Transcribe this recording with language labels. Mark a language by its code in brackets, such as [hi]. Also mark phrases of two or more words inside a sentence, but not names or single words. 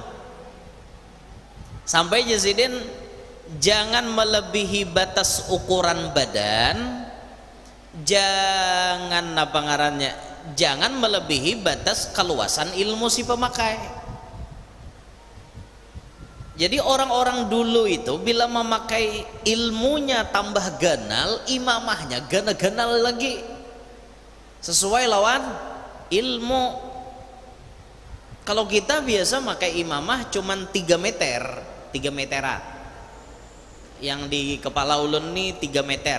[id] Sampai Yazidin jangan melebihi batas ukuran badan, jangan apa ngarannya, jangan melebihi batas keluasan ilmu si pemakai. Jadi orang-orang dulu itu bila memakai ilmunya tambah ganal, imamahnya ganal lagi sesuai lawan ilmu. Kalau kita biasa pakai imamah cuman 3 meter, 3 meteran. [bjn] Yang di kepala ulun nih 3 meter.